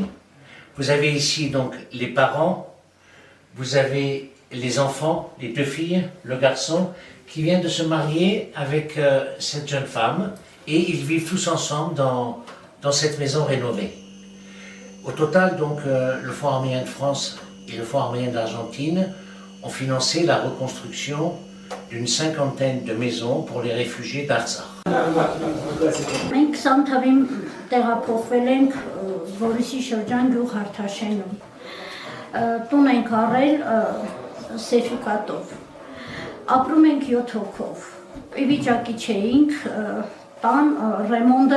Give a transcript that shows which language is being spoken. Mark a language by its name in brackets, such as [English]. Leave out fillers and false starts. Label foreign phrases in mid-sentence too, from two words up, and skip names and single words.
[French] Vous avez ici donc les parents, vous avez les enfants, les deux filles, le garçon, qui vient de se marier avec cette jeune femme et ils vivent tous ensemble dans cette maison rénovée. Au total, donc, le Fonds arménien de France et le Fonds arménien d'Argentine ont financé la reconstruction d'une 50aine de maisons pour les réfugiés d'Artsakh. [Armenian] Մենք Սանթավին տեղափոխվել ենք Որիսի շրջան գյուղ Հարթաշենում։ Տուն ենք առել սերտիֆիկատով։ Ապրում ենք 7 հոգով։ Ի վիճակի չէինք տան ռեմոնտը